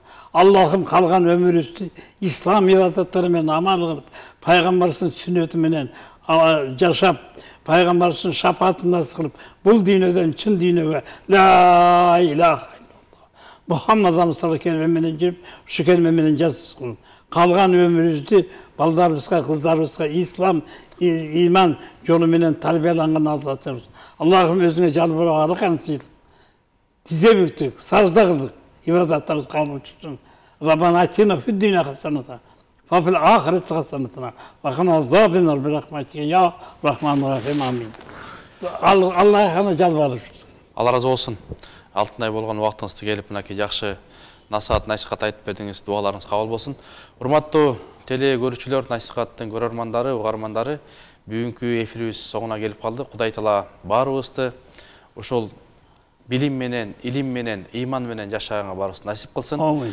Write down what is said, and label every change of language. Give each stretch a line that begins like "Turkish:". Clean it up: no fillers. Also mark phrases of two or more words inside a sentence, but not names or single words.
Kyrgyz: Аллахым калган өмүрүбүздү ислам ибадаттары менен амал кылып, пайгамбарыбыздын сүннөтү менен жашап, пайгамбарыбыздын шапаатын насып кылып, бул дүйнөдөн чын дүйнөгө
Arabic: لا إله إلا الله محمد صلى الله
Kyrgyz: келме менен жүрүп, ушу келме менен жасап калган өмүрүбүздү балдарыбызга, кыздарыбызга ислам, иман жолу менен тарбияланган алдачыбыз. Аллахым өзүңө жалбырап алакансыз. Тизе бүктүк, сажда кылдык, ибадаттарыбыз кабыл болчусун.
Arabic: ربنا آتنا في الدنيا حسنة وفي الآخرة حسنة وقنا عذاب النار برحمتك يا رحمن الرحيم آمين.
Kyrgyz: Аллахына жалбарып. Алла разы болсын. Алтынай болгон убактыңызды келип мынакей жакшы насаат насихат айтып бердиңиз, дуаларыңыз кабыл болсын. Урматтуу теле көрүүчүлөр, насихаттын көрөрмандары, угармандары, бүгүнкү эфирибиз соңуна келип калды. Кудай Таала баарыбызды ошол билим менен, илим менен, иман менен жашаганга баарыбызды насип кылсын.